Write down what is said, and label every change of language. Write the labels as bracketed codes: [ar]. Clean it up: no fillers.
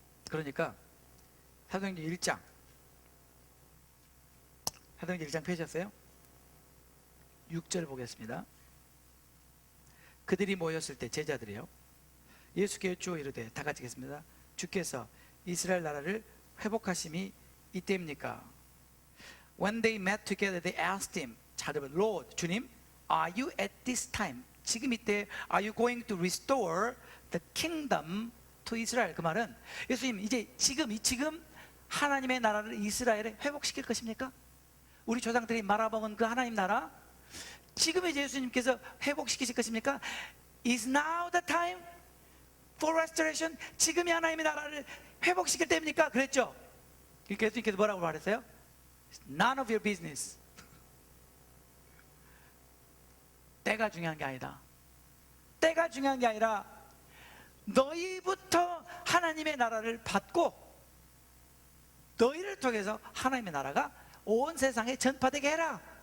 [ko] 그러니까 사도행전 1장, 사도행전 1장 펴셨어요? 6절 보겠습니다. 그들이 모였을 때, 제자들이요, 예수께 여쭈어 이르되, 다 같이 읽겠습니다. 주께서 이스라엘 나라를 회복하심이 이때입니까? [en] When they met together, they asked him, [ko] 자, 여러분, [en] Lord, 주님, are you at this time, [ko] 지금 이때, [en] are you going to restore the kingdom to Israel? [ko] 그 말은, 예수님, 이제 지금 하나님의 나라를 이스라엘에 회복시킬 것입니까? 우리 조상들이 말아먹은 그 하나님 나라, 지금 이제 예수님께서 회복시키실 것입니까? [en] Is now the time for restoration? [ko] 지금이 하나님의 나라를 회복시킬 때입니까? 그랬죠? 그러니까 예수님께서 뭐라고 말했어요? [en] None of your business. [ko] 때가 중요한 게 아니다. 때가 중요한 게 아니라 너희부터 하나님의 나라를 받고, 너희를 통해서 하나님의 나라가 온 세상에 전파되게 해라.